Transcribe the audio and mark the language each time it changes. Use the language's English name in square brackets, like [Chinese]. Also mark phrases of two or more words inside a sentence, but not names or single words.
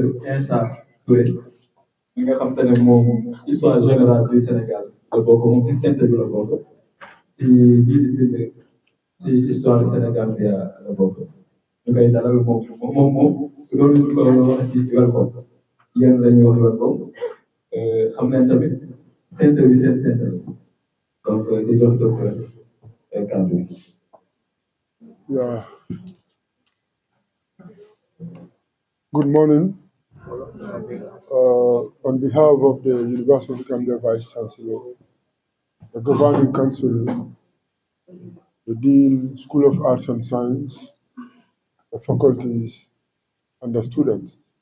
[Wolof] Insa Touré mi nga xam te ne moom [French] histoire générale du Sénégal [Wolof] la bokk moom ci centre bi la bokk si Visite si [French] histoire du Sénégal [Wolof] bi la bokk ñu koy dalal moom loolu ñu ko wax ci welcome yéen la ñuy wax welcome xam nañ tamit centre bi seen centre donc di jox docteur kàddu bi. [English] Yeah. Good morning. On behalf of the University of Gambia Vice Chancellor, the Governing Council, the Dean, School of Arts and Science, the faculties, and the students.